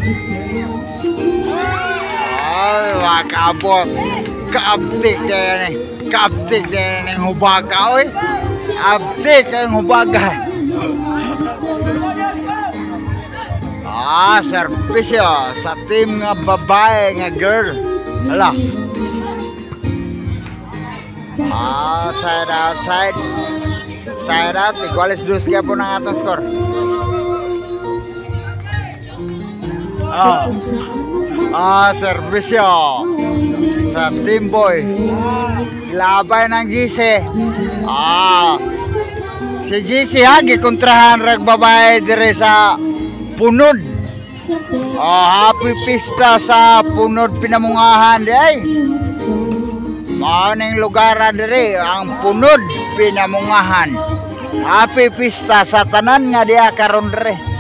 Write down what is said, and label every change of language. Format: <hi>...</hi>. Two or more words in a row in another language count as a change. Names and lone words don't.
<ceb>Ay, wakabot. Kaabtik dyan eh. Kaabtik dyan yung hubaga oy. Abtik yung hubaga. Ah, servisyo sa team nga babae nga girl. Hala. Outside.</ceb> <en>Side out,</en> <es>iguales dos</es> <ceb>kaya po ng atong score. Servisyo sa Team Boys. Labay ng GC. Si GC gikontrahan rag babae dire sa Punod. Happy pista sa Punod Pinamungahan di ay. Maning lugar dire ang Punod Pinamungahan. Happy pista sa tanan nga diya karon dire.</ceb>